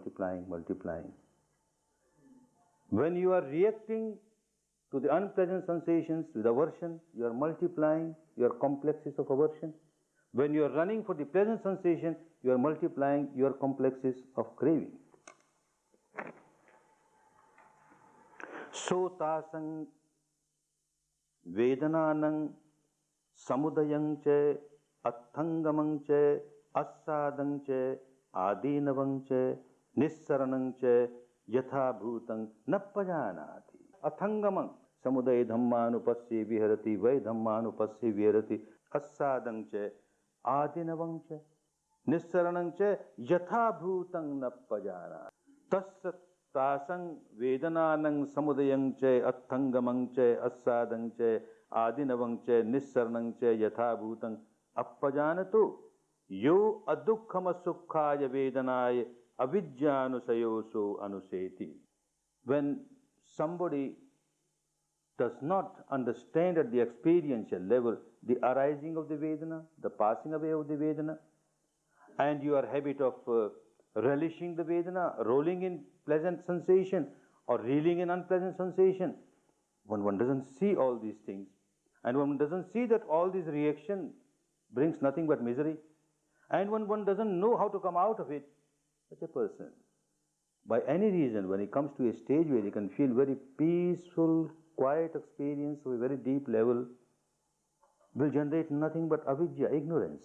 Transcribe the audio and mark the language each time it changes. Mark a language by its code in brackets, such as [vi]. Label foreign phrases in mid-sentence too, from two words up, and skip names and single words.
[en] When you are reacting to the unpleasant sensations with aversion, you are multiplying your complexes of aversion. When you are running for the pleasant sensation, you are multiplying your complexes of craving. [pi] Sotasang vedananang samudayang che athangamang che assadang che adinavang che nissaranang che yatha bhutang nappajanati. Athangamang samudaya dhammanupasya viharati vai dhammanupasya viharati assadang che adinavang che nissaranang che yatha bhutang nappajanati. Tasya tasang vedananang samudayang che athangamang che assadang che adinavang che nissaranang che yatha bhutang appajanato yo adukhama sukkhaya vedanaya avidyanusayoso anuseti. [en] When somebody does not understand at the experiential level the arising of the Vedana, the passing away of the Vedana, and your habit of relishing the Vedana, rolling in pleasant sensation or reeling in unpleasant sensation, when one doesn't see all these things, and one doesn't see that all this reaction brings nothing but misery, and when one doesn't know how to come out of it, such a person, by any reason, when he comes to a stage where he can feel very peaceful, quiet experience of a very deep level, will generate nothing but avidya, ignorance.